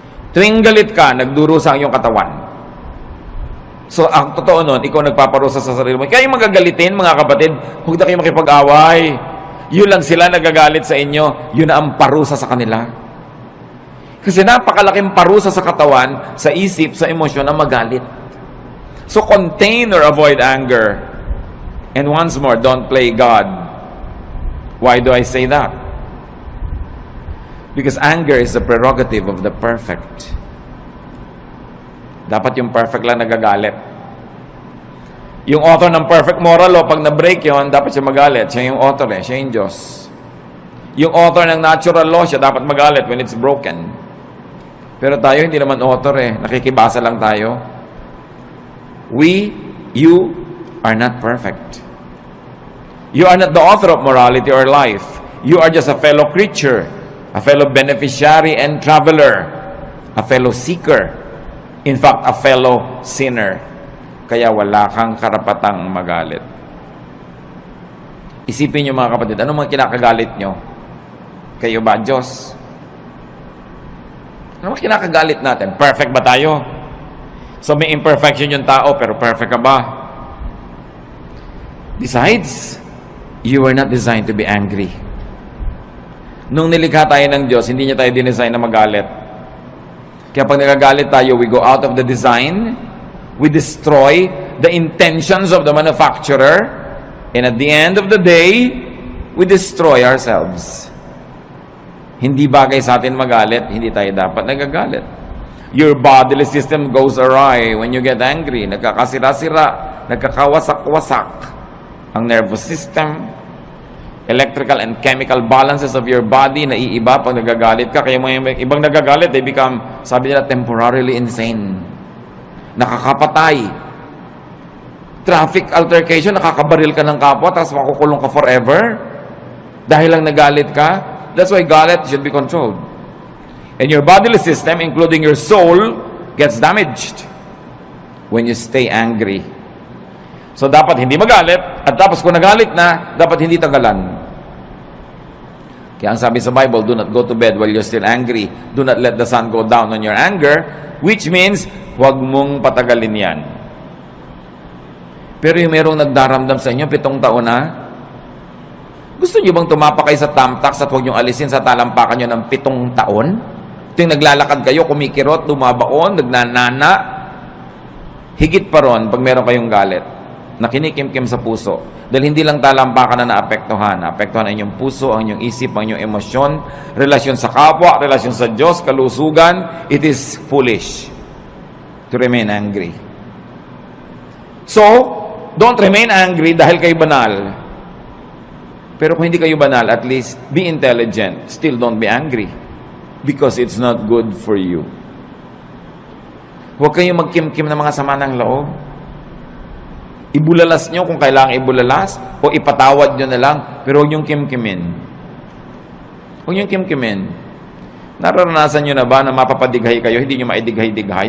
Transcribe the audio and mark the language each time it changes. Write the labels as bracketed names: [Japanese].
[Filipino] Tuwing galit ka, nagdurusa ang iyong katawan. So, ang totoo nun, ikaw nagpaparusa sa sarili mo. Kaya yung magagalitin, mga kapatid, huwag na kayo makipag-away. Yun lang sila nagagalit sa inyo, yun na ang parusa sa kanila. Kasi napakalaking parusa sa katawan, sa isip, sa emosyon na magalit. [English] So, contain or avoid anger. And once more, don't play God. Why do I say that? Because anger is the prerogative of the perfect. [Filipino] Dapat yung perfect lang nagagalit. Yung author ng perfect moral law, pag na-break yun, dapat siya magalit. Siya yung author siya yung Diyos. Yung author ng natural law, siya dapat magalit [English] when it's broken. [Filipino] Pero tayo, hindi naman author nakikibasa lang tayo. [English] You are not perfect. You are not the author of morality or life. You are just a fellow creature, a fellow beneficiary and traveler, a fellow seeker, in fact, a fellow sinner. [Filipino] Kaya wala kang karapatang magalit. Isipin niyo mga kapatid, ano mga kinakagalit nyo? Kayo ba, Diyos? Ano mga kinakagalit natin? Perfect ba tayo? So may imperfection yung tao, pero perfect ka ba? [English] Besides, you were not designed to be angry. [Filipino] Nung nilikha tayo ng Diyos, hindi niya tayo dinesign na magalit. Kaya pag nagagalit tayo, [English] we go out of the design, we destroy the intentions of the manufacturer, and at the end of the day, we destroy ourselves. [Filipino] Hindi bagay sa atin magalit, hindi tayo dapat nagagalit. [English] Your bodily system goes awry when you get angry. [Filipino] Nagkakasira-sira, nagkakawasak-wasak ang [English] nervous system, electrical and chemical balances of your body [Filipino] naiiba pag nagagalit ka. Kaya mga ibang nagagalit, [English] they become, [Filipino] sabi nila, [English] temporarily insane. [Filipino] Nakakapatay. Traffic altercation, nakakabaril ka ng kapwa, tapos makukulong ka forever. Dahil lang nagalit ka. [English] That's why galit should be controlled. And your bodily system, including your soul, gets damaged when you stay angry. [Filipino] So, dapat hindi magalit, at tapos kung nagalit na, dapat hindi tagalan. Kaya ang sabi sa Bible, [English] do not go to bed while you're still angry. Do not let the sun go down on your anger, which means, [Filipino] huwag mong patagalin yan. Pero yung merong nagdaramdam sa inyo, 7 taon na, gusto nyo bang tumapak kayo sa tamtax at huwag nyo alisin sa talampakan nyo ng 7 taon? Ito yung naglalakad kayo, kumikirot, dumabaon, nagnanana. Higit pa ron pag meron kayong galit na kinikimkim sa puso. Dahil hindi lang talampakan na naapektuhan. Naapektuhan ang inyong puso, ang inyong isip, ang inyong emosyon, relasyon sa kapwa, relasyon sa Diyos, kalusugan. [English] It is foolish to remain angry. So, don't remain angry [Filipino] dahil kayo banal. Pero kung hindi kayo banal, [English] at least be intelligent. Still don't be angry. Because it's not good for you. [Filipino] Huwag kayong magkimkim ng mga sama ng loob. Ibulalas nyo kung kailangan ibulalas o ipatawad nyo na lang, pero huwag niyong kimkimin. Huwag niyong kimkimin. Nararanasan nyo na ba na mapapadighay kayo, hindi nyo maidighay-dighay?